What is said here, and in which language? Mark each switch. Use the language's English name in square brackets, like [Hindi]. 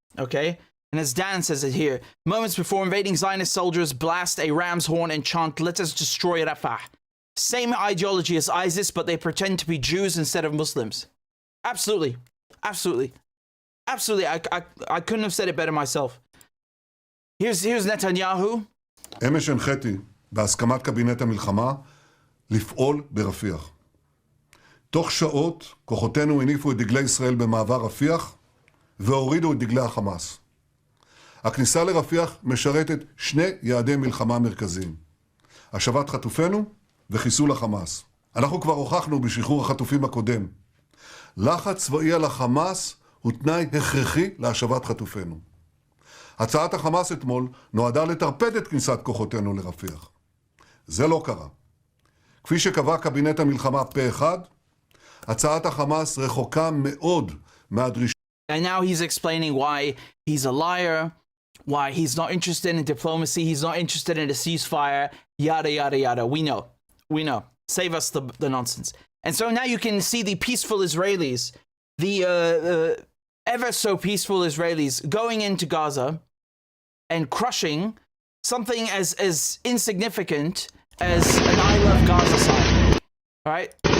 [English] Okay, and as Dan says it here, moments before invading Zionist soldiers blast a ram's horn and chant, "Let us destroy Rafah." Same ideology as ISIS, but they pretend to be Jews instead of Muslims. Absolutely, absolutely, absolutely. I couldn't have said it better myself. Here's Netanyahu. [Hebrew] אמש הנחיתי בהסכמת קבינט המלחמה לפעול ברפיח. תוך שעות כוחותינו הניפו את דגלי ישראל במעבר רפיח והורידו את דגלי החמאס. הכניסה לרפיח משרתת שני יעדי מלחמה מרכזיים: השבת חטופינו וחיסול החמאס. אנחנו כבר הוכחנו בשחרור החטופים הקודם. לחץ צבאי על החמאס הוא תנאי הכרחי להשבת חטופינו. הצעת החמאס אתמול נועדה לטרפד את כניסת כוחותינו לרפיח. זה לא קרה. כפי שקבע קבינט המלחמה פה אחד, הצעת החמאס רחוקה מאוד מהדרישה. [English] And now he's explaining why he's a liar, why he's not interested in diplomacy, he's not interested in a ceasefire, yada, yada, yada. We know. Save us the nonsense. And so now you can see the peaceful Israelis, the ever so peaceful Israelis going into Gaza and crushing something as insignificant as an I Love Gaza sign. All right?